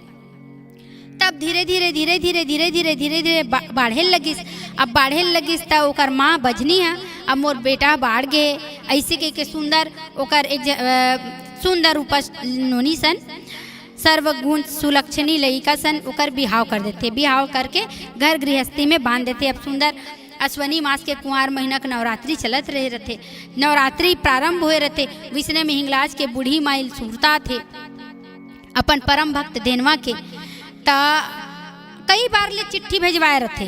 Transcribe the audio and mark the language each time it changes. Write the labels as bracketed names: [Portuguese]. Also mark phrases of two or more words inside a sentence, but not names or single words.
[Chhattisgarhi] तब धीरे धीरे धीरे धीरे धीरे धीरे धीरे धीरे बाढ़े लगिस। अब बाढ़े लगिस त ओकर माँ बजनी है, अब मोर बेटा बाढ़ गे ऐसे के सुंदर ओकर एक सुंदर उपस नोनी सन सर्वगुण सुलक्षणी लड़का सन ओकर बिहाव कर देते। बिहाव करके घर गृहस्थी में बांध देते। अब सुंदर अश्वनी मास के कुंवार महीना के नवरात्रि चलत रहे रहते। नवरात्रि प्रारंभ हुए रहते। विष्णु में हिंगलाज के बूढ़ी माइल सुरता थे अपन परम भक्त धेनवा के। ता कई बार ले चिट्ठी भेजवाए रहते।